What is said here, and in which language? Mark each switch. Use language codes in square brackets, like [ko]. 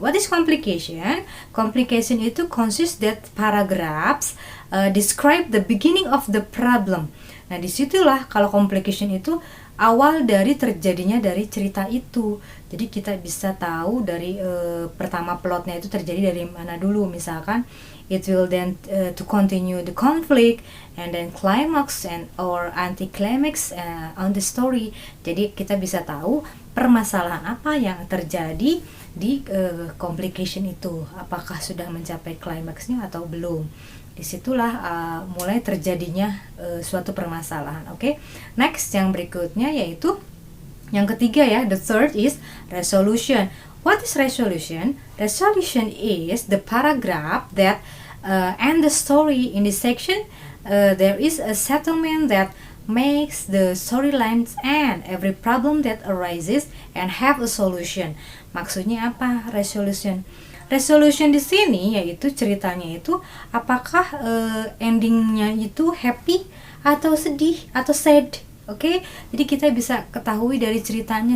[en] What is complication? Complication [id] itu [en] consists that paragraphs describe the beginning of the problem. [id] Nah, disitulah kalau complication itu awal dari terjadinya dari cerita itu. Jadi kita bisa tahu dari pertama plotnya itu terjadi dari mana dulu. [en] Misalkan it will then to continue the conflict and then climax and or anti-climax on the story. [id] Jadi kita bisa tahu permasalahan apa yang terjadi di complication itu. Apakah sudah mencapai klimaksnya atau belum. Disitulah mulai terjadinya suatu permasalahan. Oke. Next, yang berikutnya yaitu yang ketiga ya, [en] the third is resolution. What is resolution? Resolution is the paragraph that end the story. In this section there is a settlement that makes the storylines end, every problem that arises and have a solution. [id] Maksudnya apa resolution? Resolution di sini yaitu ceritanya itu apakah endingnya itu happy atau sedih atau sad. Oke, jadi kita bisa ketahui dari ceritanya.